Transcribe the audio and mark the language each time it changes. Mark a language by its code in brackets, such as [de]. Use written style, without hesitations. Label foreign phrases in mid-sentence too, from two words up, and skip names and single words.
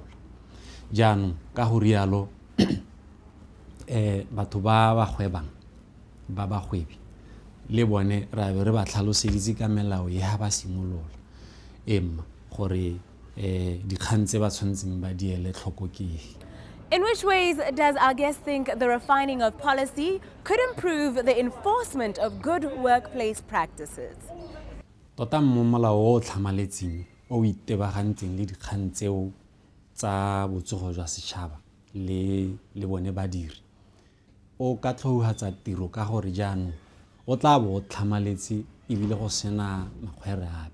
[tn] Jaanong ka go rialo batho ba gwebang ba bagwebi le bone ra be re ba tlhaloseditse ka melao e ha ba simolola emma gore dikgang tse ba tshwantseng ba di ele tlhoko ke. [en] In which ways does our guest think the refining of policy could improve the enforcement of good workplace practices? [tn] Tota mo molao o tlhamaletseng o itebagantseng le dikgang tseo tsa botsogo jwa setšhaba le bone badiri o ka tlhouhatsa tiro ka gore jaanong o tla bo tlhamaletse ebile go sena makgwere ape.